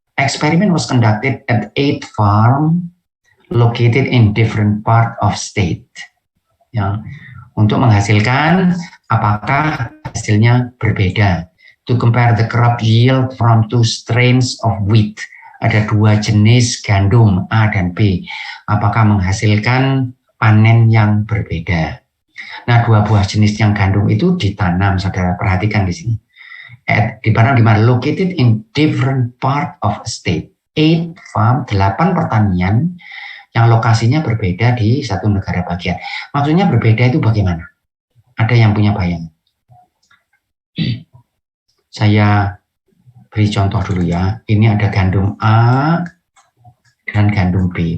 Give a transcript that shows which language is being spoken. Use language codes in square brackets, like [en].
[en] Experiment was conducted at 8 farm located in different part of state. [id] Ya. Untuk menghasilkan apakah hasilnya berbeda. [en] to compare the crop yield from two strains of wheat. [id] Ada 2 jenis gandum A dan B. Apakah menghasilkan panen yang berbeda? Nah, 2 buah jenis yang gandum itu ditanam, saudara perhatikan di sini. Ditanam di mana? [en] Located in different part of a state. [id] 8 farm, 8 pertanian yang lokasinya berbeda di satu negara bagian. Maksudnya berbeda itu bagaimana? Ada yang punya bayangan? Saya beri contoh dulu ya. Ini ada gandum A dan gandum B.